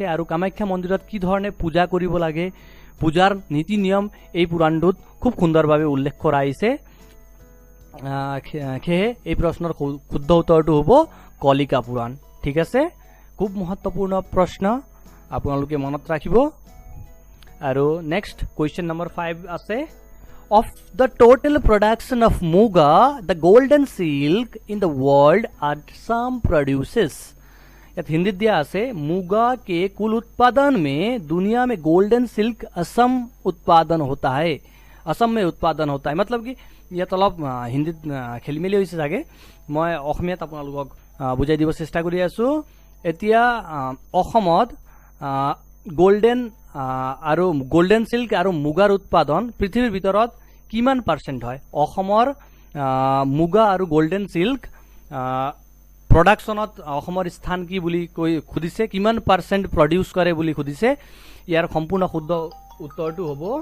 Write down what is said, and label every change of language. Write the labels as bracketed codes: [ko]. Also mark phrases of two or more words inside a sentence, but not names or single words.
[as] আৰু কামাখ্যা মন্দিৰত কি ধৰণে পূজা কৰিব লাগে, পূজাৰ নীতি নিয়ম এই পুৰাণটোত খুব সুন্দৰভাৱে উল্লেখ কৰা হৈছে। সেয়ে এই প্ৰশ্নৰ শুদ্ধ উত্তৰটো হ'ব কলিকা পুৰাণ। ঠিক আছে, খুব মহত্বপূৰ্ণ প্ৰশ্ন, আপোনালোকে মনত ৰাখিব। আৰু [en] next question [as] নম্বৰ 5 আছে, [en] Of the total production of muga, the golden silk in the world, Assam produces. [as] ইয়াত হিন্দী দিয়া আছে [hi] मुगा के कुल उत्पादन में दुनिया में [en] golden silk [hi] असम उत्पादन होता है। असम में उत्पादन होता है मतलब कि [as] ইয়াত অলপ হিন্দীত খেলি মেলি হৈছে চাগে মই অসমীয়াত আপোনালোকক বুজাই দিব চেষ্টা কৰি আছো এতিয়া অসমত গোল্ডেন আৰু [en] golden silk [as] আৰু মুগাৰ উৎপাদন পৃথিৱীৰ ভিতৰত কিমান পাৰ্চেন্ট হয় অসমৰ মুগা আৰু [en] golden silk [as] প্ৰডাকশনত অসমৰ স্থান কি বুলি কৈ খুদিছে কিমান [en] percent produce [as] কৰে বুলি খুদিছে ইয়াৰ সম্পূৰ্ণ শুদ্ধ উত্তৰটো হ'ব